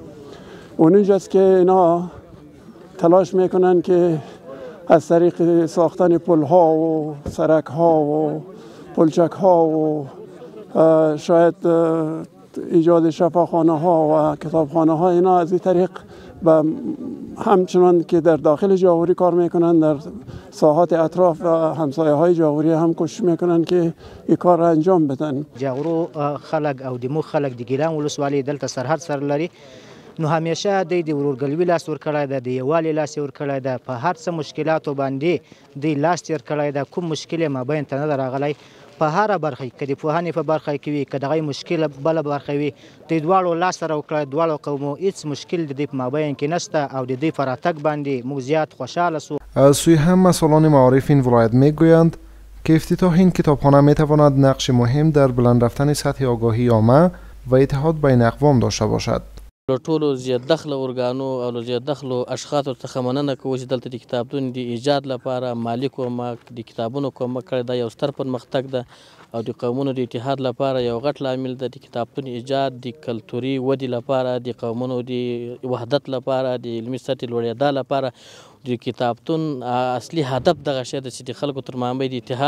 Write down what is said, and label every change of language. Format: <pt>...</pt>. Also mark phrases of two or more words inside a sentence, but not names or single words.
<fa>اونجاست که اینا تلاش میکنن که از طریق ساختن پل‌ها و سرک‌ها و پلچک‌ها و شاید ایجاد شفاخانه‌ها و کتابخانه‌ها، اینا از این طریق و همچنان که در داخل جاغوری کار میکنن، در ساحات اطراف و همسایه‌های جاغوری هم کوشش میکنن که این کار را انجام بدن.</fa> <ps>جاغورو خلک او د مو خلک د ګیلان ولسوالۍ دلته سرحد سره لري، نو همیشه د ورورګلوي لاس ورکړی ده، د یووالي لاس ورکړی ده، په هر څه مشکلاتو باندې د لاس تیر کړی ده. کوم مشکل یې مابین ته نه ده راغلی په هره برخه کې، که د پوهنې په برخه کې وي، که دغه مشکل بله برخه وي، د دواړو لاس سره وکړی. دواړو قومو هیڅ مشکل د دې په مابین کې نشته او د دې په راتګ باندې موږ زیات خوشحاله سو.</ps> <fa>از سوی هم مسئولان معارف این ولایت میگویند که افتتاح این کتابخانه میتواند نقش مهم در بلند رفتن سطح آگاهی عامه و اتحاد بین اقوام داشته باشد.</fa> <ps>ټولو زیات دخل ارګانو او زیات دخل اشخاص څخه مننه کوي چې دلته د کتابتون د ایجاد لپاره مالی کومک، د کتابونو کومک کړی دا یو ستر پرمختګ ده او د قومونو د اتحاد لپاره یو غټ لامل ده. د کتابتون ایجاد د کلتوري ودې لپاره، د قومونو د وحدت لپاره، د علمي سطحې لوړېدا لپاره د کتابتون اصلي هدف دغه شی ده چې د خلکو تر منځ د اتحاد</ps>